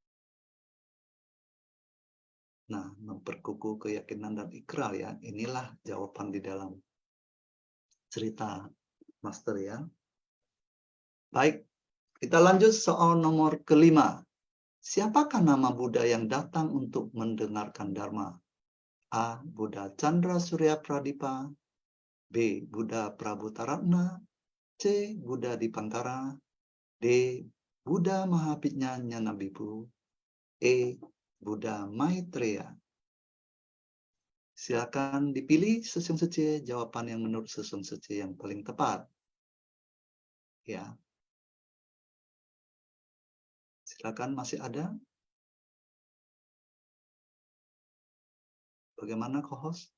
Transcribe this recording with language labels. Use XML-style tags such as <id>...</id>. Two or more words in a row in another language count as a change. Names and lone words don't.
<id>Nah, memperkukuh keyakinan dan ikrar ya. Inilah jawaban di dalam cerita Master ya. Baik, kita lanjut soal nomor kelima. Siapakah nama Buddha yang datang untuk mendengarkan Dharma? A. Buddha Chandra Surya Pradipa. B. Buddha Prabhutaratna. C. Buddha Dipantara. D. Buddha Mahapijna Nyanabibu. E. Buddha Maitreya. Silakan dipilih Sesung Sece jawaban yang menurut Sesung Sece yang paling tepat. Ya. Silakan, masih ada? Bagaimana co-host?</id>